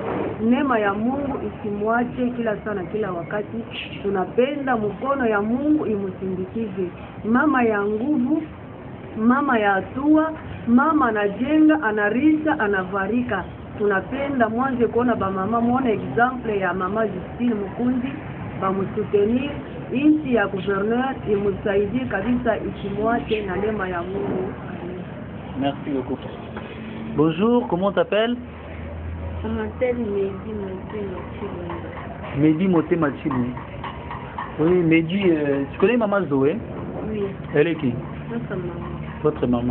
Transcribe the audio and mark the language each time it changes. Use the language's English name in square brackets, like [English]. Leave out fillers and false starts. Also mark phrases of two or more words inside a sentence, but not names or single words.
[Swahili] Neema ya Mungu isimwache kila sana kila wakati. Tunapenda mkono ya Mungu imusindikize. Mama ya nguvu, mama ya hatua, mama anajenga, anarisha, anavarika. Tunapenda mwanze kuona ba mama, muone example ya mama Justine Mukundi, ba msoutenir, inchi ya gouverneur imusaidie kabisa, ikimwache na neema ya Mungu. [French] Merci beaucoup. Bonjour, comment t'appelles? On m'appelle Mehdi Motema. Mehdi Motema. Oui, Mehdi, tu connais maman Zoé? Oui. Elle est qui? Notre maman. Votre maman.